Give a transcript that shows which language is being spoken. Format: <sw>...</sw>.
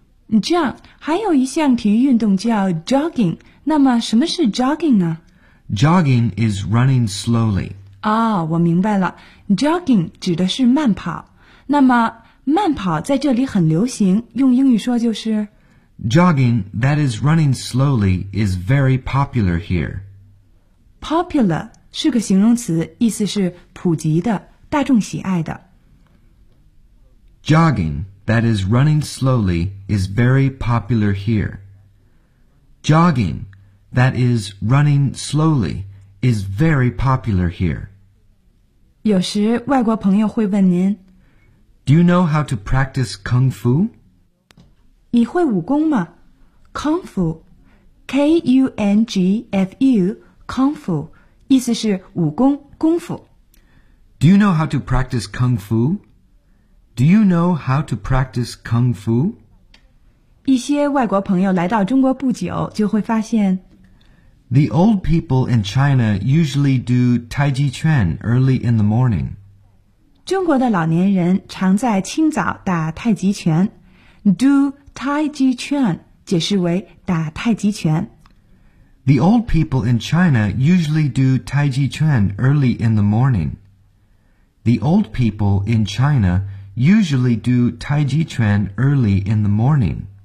<zh>John, 还有一项体育运动叫 jogging, 那么什么是 jogging 呢?</zh> <en>Jogging is running slowly.</en> <zh>哦,我明白了。Jogging 指的是慢跑。那么慢跑在这里很流行,用英语说就是</zh> <en>Jogging that is running slowly is very popular here.</en> <zh>Popular 是个形容词,意思是普及的,大众喜爱的。</zh> <en>Jogging. That is running slowly is very popular here. Jogging, that is running slowly, is very popular here.</en> <zh>有时外国朋友会问您</zh> <en>Do you know how to practice Kung Fu?</en> <zh>你会武功吗?Kung Fu, K-U-N-G-F-U, Kung Fu, 意思是武功,功夫。</zh> <en>Do you know how to practice Kung Fu? Do you know how to practice Kung Fu?</en> <zh>一些外国朋友来到中国不久就会发现</zh> <en>The old people in China usually do Tai Chi Chuan early in the morning.</en> <zh>中国的老年人常在清早打太极拳。 Do Tai Chi Chuan 解释为打太极拳。</zh> <en>The old people in China usually do Tai Chi Chuan early in the morning. The old people in China usually do Tai Chi Chuan early in the morning.</en>